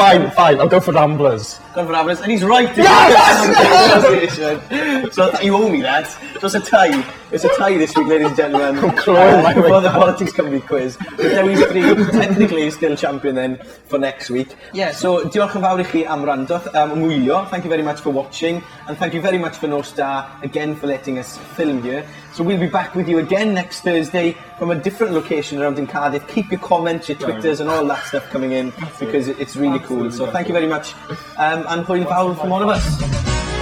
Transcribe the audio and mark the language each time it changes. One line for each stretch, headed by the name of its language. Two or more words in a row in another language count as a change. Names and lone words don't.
English: Fine. I'll go for Ramblers. Gone for Ramblers, and he's right. So you owe me that. So it's a tie. It's a tie this week, ladies and gentlemen. I'm clawing my way For the back. Politics Comedy quiz. Dewi's three technically still champion then for next week. Yeah, so
Welsh: diolch yn fawr I chi am wrando, mwylio.
English: Thank you very much for watching, and thank you very much for No Star again for letting us film here. So we'll be back with you again next Thursday from a different location around in Cardiff. Keep your comments, your Twitters and all that stuff coming in because it's really cool. So thank you very much, and
Welsh: hwyl fawr
English: from all of us.